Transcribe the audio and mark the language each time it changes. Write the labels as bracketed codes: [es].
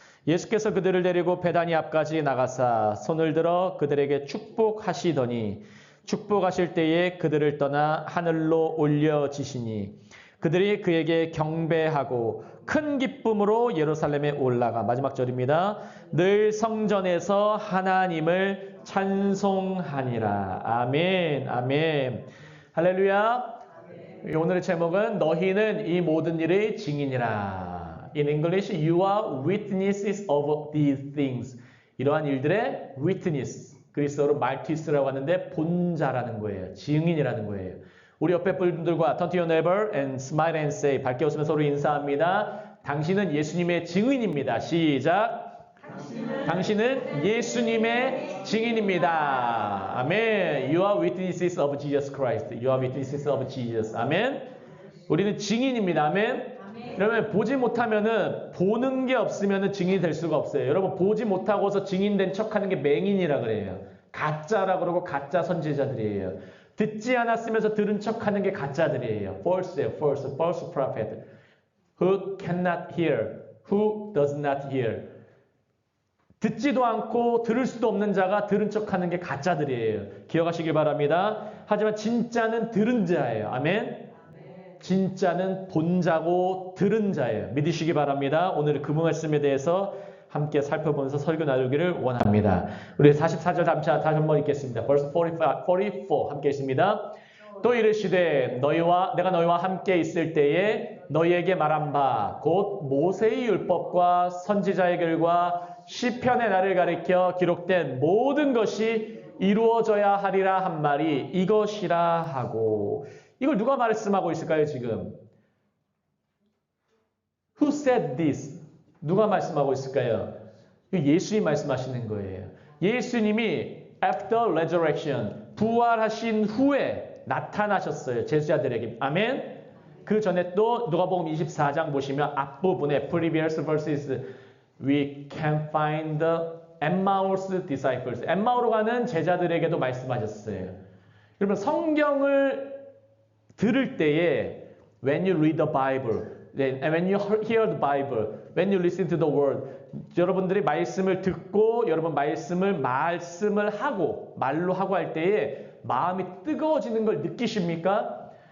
[ko] 예수께서 그들을 데리고 베다니 앞까지 나가사 손을 들어 그들에게 축복하시더니 축복하실 때에 그들을 떠나 하늘로 올려지시니 그들이 그에게 경배하고 큰 기쁨으로 예루살렘에 올라가 마지막 절입니다. 늘 성전에서 하나님을 찬송하니라. 아멘, 아멘. 할렐루야. 오늘의 제목은 너희는 이 모든 일의 증인이라. [en] In English, you are witnesses of these things. [ko] 이러한 일들의 witness. 그리스어로 말티스라고 하는데 본자라는 거예요. 증인이라는 거예요. 우리 옆에 분들과 [en] turn to your neighbor and smile and say [ko] 밝게 웃으며 서로 인사합니다. 당신은 예수님의 증인입니다. 시작. 당신은 예수님의 증인입니다. 아멘. [en] You are witnesses of Jesus Christ. You are witnesses of Jesus. [ko] 아멘. 우리는 증인입니다. 아멘. 그러면 보지 못하면은 보는 게 없으면은 증인이 될 수가 없어요. 여러분 보지 못하고서 증인된 척하는 게 맹인이라 그래요. 가짜라 그러고 가짜 선지자들이에요. 듣지 않았으면서 들은 척하는 게 가짜들이에요. [en] false prophet. Who cannot hear, who does not hear. [ko] 듣지도 않고 들을 수도 없는 자가 들은 척하는 게 가짜들이에요. 기억하시길 바랍니다. 하지만 진짜는 들은 자예요. 아멘. 진짜는 본 자고 들은 자예요. 믿으시기 바랍니다. 오늘 그 말씀에 대해서 함께 살펴보면서 설교 나누기를 원합니다. 우리 44절 다시 한번 읽겠습니다. [en] Verse 44 [ko] 함께 읽습니다. 또 이르시되 내가 너희와 함께 있을 때에 너희에게 말한 바 곧 모세의 율법과 선지자의 글과 시편의 날을 가리켜 기록된 모든 것이 이루어져야 하리라 한 말이 이것이라 하고 이걸 누가 말씀하고 있을까요 지금? [en] Who said this? [ko] 누가 말씀하고 있을까요? 예수님이 말씀하시는 거예요. 예수님이 [en] after resurrection [ko] 부활하신 후에 나타나셨어요. 제자들에게. 아멘. 그 전에 또 누가복음 24장 보시면 앞부분에 [en] previous verses we can find the Emmaus disciples. [ko] 엠마오로 가는 제자들에게도 말씀하셨어요. 여러분 성경을 들을 때에 [en] when you read the Bible, when you hear the Bible, when you listen to the word, [ko] 여러분들이 말씀을 듣고 여러분 말씀을 하고 말로 하고 할 때에 마음이 뜨거워지는 걸 느끼십니까?